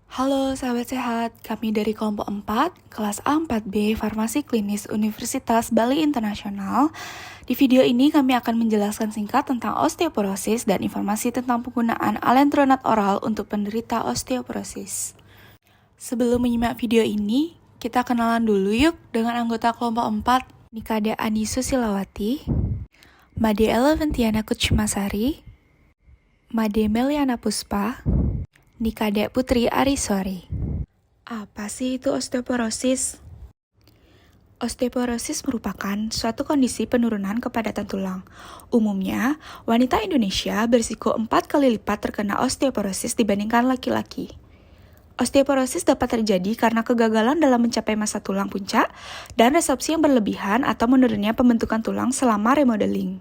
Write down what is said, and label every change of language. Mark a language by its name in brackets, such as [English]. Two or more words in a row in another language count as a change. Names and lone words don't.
[Indonesian] Halo sahabat sehat, kami dari kelompok 4, kelas A4B Farmasi Klinis Universitas Bali Internasional. Di video ini kami akan menjelaskan singkat tentang osteoporosis dan informasi tentang penggunaan alendronat oral untuk penderita osteoporosis. Sebelum menyimak video ini, kita kenalan dulu yuk dengan anggota kelompok 4, Nikade Ani Susilawati, Made Eleventiana Kuchmasari, Made Meliana Puspa, Nikade Putri Ariswari. Apa sih itu osteoporosis? Osteoporosis merupakan suatu kondisi penurunan kepadatan tulang. Umumnya, wanita Indonesia berisiko 4 kali lipat terkena osteoporosis dibandingkan laki-laki. Osteoporosis dapat terjadi karena kegagalan dalam mencapai masa tulang puncak dan resorpsi yang berlebihan atau menurunnya pembentukan tulang selama remodeling.